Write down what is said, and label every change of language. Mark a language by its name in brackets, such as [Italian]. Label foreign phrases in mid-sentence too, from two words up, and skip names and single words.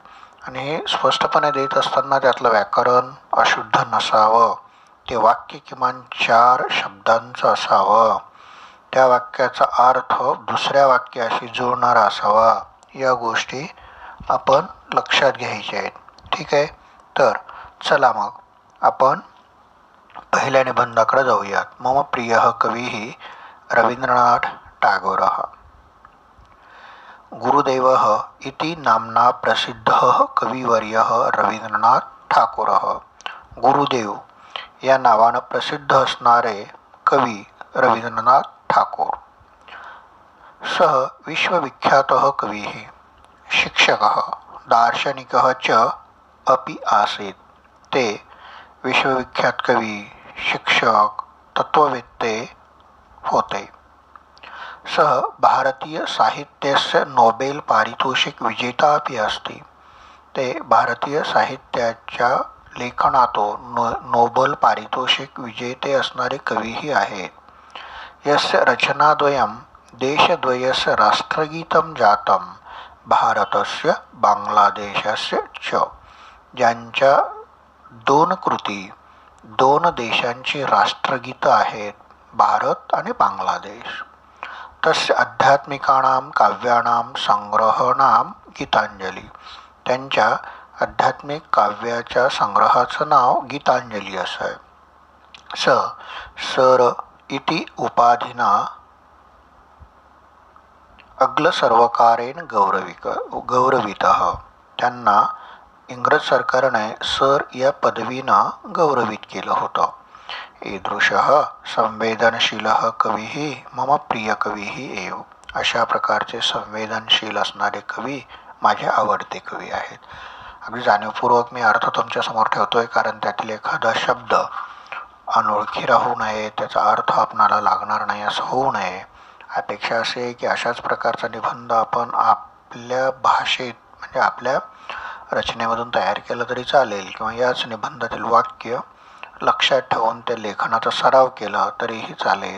[Marathi] आणि हे स्पष्टपणे देत असताना त्यातलं व्याकरण अशुद्ध नसावं, ते वाक्य किमान 4 शब्दांचं असावं, त्या वाक्याचा अर्थ दुसऱ्या वाक्याशी जुळणारा असावा. या गोष्टी आपण लक्षात घ्यायच्या आहेत. ठीक आहे, तर चला मग आपण पहिल्या निबंधाकडे जाऊयात. [Sanskrit] मम प्रिय कवी रवींद्रनाथ टागोर. गुरुदेव इति नाम्ना प्रसिद्ध कविवर्य रवींद्रनाथ ठाकूर. [Marathi] गुरुदेव या नावानं प्रसिद्ध असणारे कवी रवींद्रनाथ ठाकूर. [Sanskrit] सः विश्वविख्यात कवी, शिक्षक, दार्शनिक च अपि आसीत्. [Marathi] ते विश्वविख्यात कवी, शिक्षक, तत्ववेत्ते होते. [Sanskrit] सः भारतीय साहित्यस्य नोबेल पारितोषिक विजेता अपि अस्ति. [Marathi] ते भारतीय साहित्याच्या लेखनातून नोबेल पारितोषिक विजेते असणारे कवीही आहेत. [Sanskrit] यस्य रचनाद्वयं देशद्वयस्य राष्ट्रगीतं जातं भारतस्य बांगलादेशस्य च. [Marathi] ज्यांच्या 2 कृती 2 देशांची राष्ट्रगीतं आहेत, भारत आणि बांगलादेश. [Sanskrit] तस्य आध्यात्मिकानां काव्यानां संग्रहाणां गीतांजली. [Marathi] त्यांच्या आध्यात्मिक काव्याच्या संग्रहाचं नाव गीतांजली असं आहे. [Sanskrit] सर इति उपाधिना आंग्ल सर्वकारेण गौरवितः. [Marathi] त्यांना इंग्रज सरकारने सर या पदवीनं गौरवित केलं होतं. [Sanskrit] ईदृशः संवेदनशील कवी मम प्रिय कवी एव. [Marathi] अशा प्रकारचे संवेदनशील असणारे कवी माझे आवडते कवी आहेत. अगदी जाणीवपूर्वक मी अर्थ तुमच्यासमोर ठेवतोय, कारण त्यातील एखादा शब्द अनोळखी राहू नये, त्याचा अर्थ आपणाला लागणार नाही असं होऊ नये. अपेक्षा अशी आहे की अशाच प्रकारचा निबंध आपण आपल्या भाषेत म्हणजे आपल्या रचनेमधून तयार केलं तरी चालेल, किंवा याच निबंधातील वाक्य लक्षात ठेवून त्या लेखनाचा सराव केला तरीही चालेल.